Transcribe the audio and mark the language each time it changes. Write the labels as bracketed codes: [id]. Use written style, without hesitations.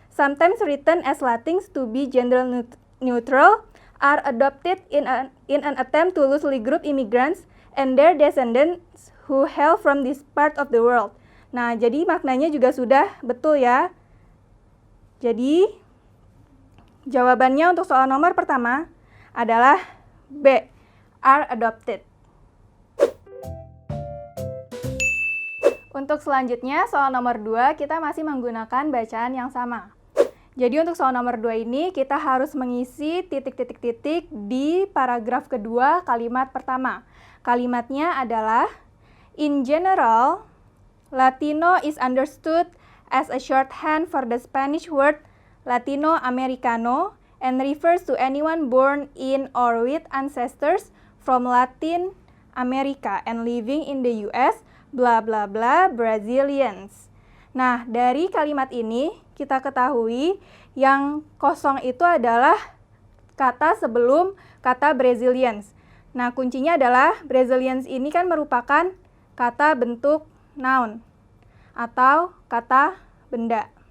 [en] sometimes written as Latins to be gender neutral, are adopted in an attempt to loosely group immigrants and their descendants who hail from this part of the world. [id] Nah, jadi maknanya juga sudah betul ya. Jadi, jawabannya untuk soal nomor pertama adalah B, are adopted. Untuk selanjutnya, soal nomor 2, kita masih menggunakan bacaan yang sama. Jadi untuk soal nomor 2 ini, kita harus mengisi titik-titik-titik di paragraf kedua kalimat pertama. Kalimatnya adalah, [en] in general, Latino is understood as a shorthand for the Spanish word Latino Americano and refers to anyone born in or with ancestors from Latin America and living in the US, bla bla bla, Brazilians. [id] Nah, dari kalimat ini kita ketahui yang kosong itu adalah kata sebelum kata Brazilians. Nah, kuncinya adalah Brazilians ini kan merupakan kata bentuk noun atau kata benda.